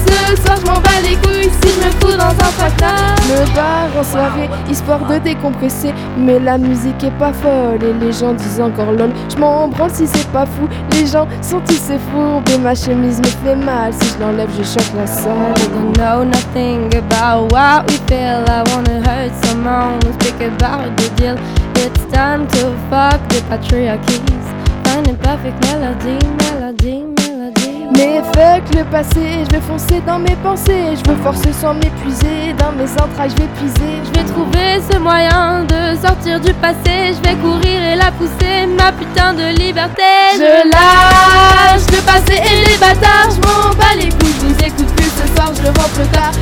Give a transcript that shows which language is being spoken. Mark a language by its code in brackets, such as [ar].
[fr] Ce soir je m'en bats les couilles si je me fous dans un tracteur. Me barre en soirée, histoire de décompresser. Mais la musique est pas folle et les gens disent encore lol. Je m'en branle si c'est pas fou, les gens sont tous ces fous. Mais ma chemise me fait mal, si je l'enlève je choque la salle. [en] I don't know nothing about what we feel. I wanna hurt someone, speak about the deal. It's time to fuck the patriarchy. Perfect melody, melody, melody. [fr] Mais fuck le passé, je vais foncer dans mes pensées. Je veux forcer sans m'épuiser, dans mes entrailles je vais puiser. Je vais trouver ce moyen de sortir du passé. Je vais courir et la pousser, ma putain de liberté. Je lâche le passé et les bâtards. Je m'en bats les couilles, je vous écoute plus ce soir, je rentre tard.